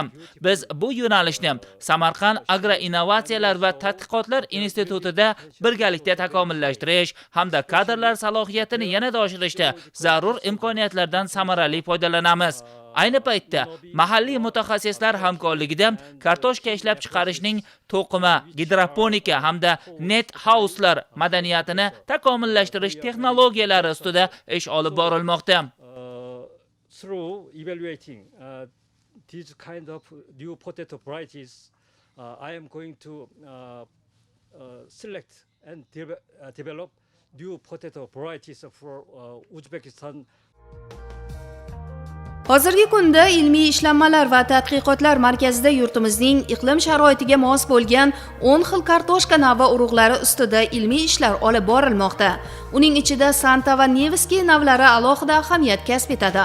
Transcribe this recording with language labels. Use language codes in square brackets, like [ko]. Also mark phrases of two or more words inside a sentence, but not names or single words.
[uz] Biz bu yo'nalishni Samarqand Agro-innovatsiyalar va tadqiqotlar institutida birgalikda takomillashtirish hamda kadrlar salohiyatini yanada oshirishda zarur imkoniyatlardan samarali foydalanamiz. Ayni paytda mahalliy mutaxassislar hamkorligida kartoshka ishlab chiqarishning to'qima, gidroponika hamda [en] net house'lar [uz] madaniyatini takomillashtirish texnologiyalari ustida ish olib borilmoqda. [en] Through evaluating these kind of new potato varieties, I am going to select and develop new potato varieties for Uzbekistan. [uz] Hozirgi kunda ilmiy ishlanmalar va tadqiqotlar markazida yurtimizning iqlim sharoitiga mos bo'lgan 10 xil kartoshka navi urug'lari ustida ilmiy ishlar olib borilmoqda. Uning ichida Santa va Nevskiy navlari alohida ahamiyat kasb etadi.